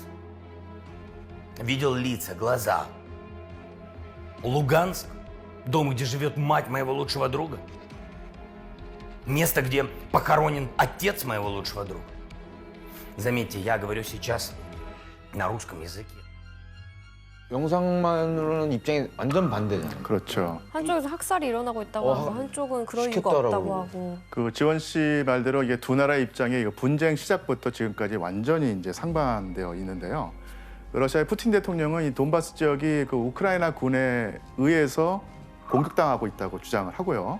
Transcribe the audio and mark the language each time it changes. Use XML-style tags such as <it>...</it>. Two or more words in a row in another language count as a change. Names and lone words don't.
<ru>Видел лица, глаза. Луганск, дом, где живет мать моего лучшего друга. Место, где похоронен отец моего лучшего друга. Заметьте, я говорю сейчас на русском языке.</ru> <ko>영상만으로는 입장이 완전 반대잖아요. 그렇죠. 한쪽에서 학살이 일어나고 있다고 하고 한쪽은 그럴 이유가 없다고 하고. 그 지원 씨 말대로 이게 두 나라의 입장이 분쟁 시작부터 지금까지 완전히 이제 상반되어 있는데요. 러시아의 푸틴 대통령은 이 돈바스 지역이 그 우크라이나 군에 의해서 공격당하고 있다고 주장을 하고요.</ko>